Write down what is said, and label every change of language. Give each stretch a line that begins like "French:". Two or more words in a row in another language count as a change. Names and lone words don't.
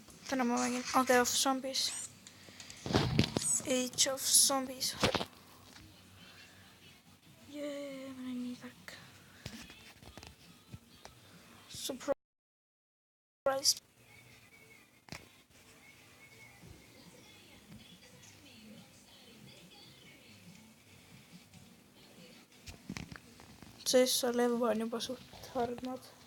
Estonian: täna ma mängin
English: Age of Zombies. Age of Zombies.
Estonian: Jee, ma olen nii tark.
English: Surprise.
Estonian: See lev on juba suht hardmad.